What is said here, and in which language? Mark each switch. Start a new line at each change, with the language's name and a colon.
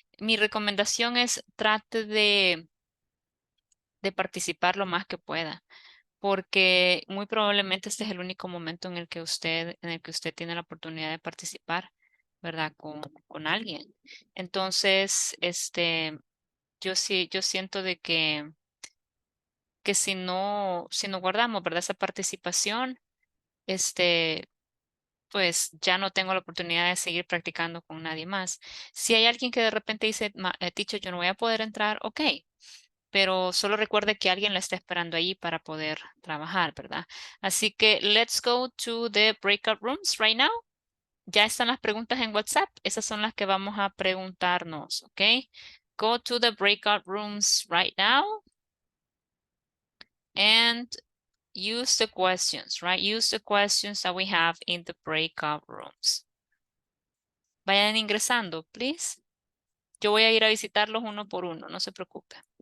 Spanish: Mi recomendación es trate de participar lo más que pueda, porque muy probablemente este es el único momento en el que usted tiene la oportunidad de participar, ¿verdad? Con alguien. Entonces, yo siento de que si no guardamos, ¿verdad? Esa participación, pues ya no tengo la oportunidad de seguir practicando con nadie más. Si hay alguien que de repente dice, teacher, yo no voy a poder entrar, ok, pero solo recuerde que alguien la está esperando ahí para poder trabajar, ¿verdad? Así que
English: let's go to the breakout rooms right now.
Spanish: Ya están las preguntas en WhatsApp. Esas son las que vamos a preguntarnos, ¿ok?
English: Go to the breakout rooms right now and use the questions, right? Use the questions that we have in the breakout rooms.
Spanish: Vayan ingresando, please. Yo voy a ir a visitarlos uno por uno, no se preocupe.